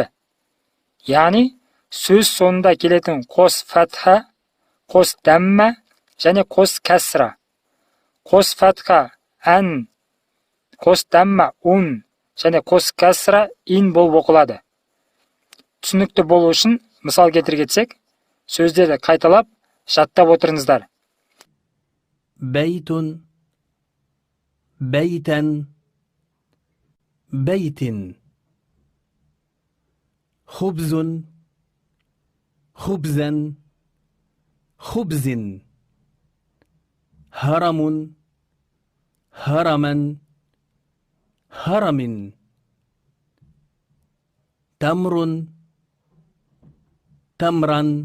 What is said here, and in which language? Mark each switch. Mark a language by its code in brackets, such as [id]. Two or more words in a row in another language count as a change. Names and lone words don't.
[kk] Яғни сөз соңында келетін қос фатха, қос дәммә және қос кәсра. Қос фатха ән, қос дәммә ун және қос кәсра ин болып оқылады. Түсінікті болу үшін мысал келтіре кетсек, сөздерді қайталап жаттап отырыңыздар. [ar] بيت بيتا بيت خبز خبزا خبز هرم هرما هرم تمر تمرا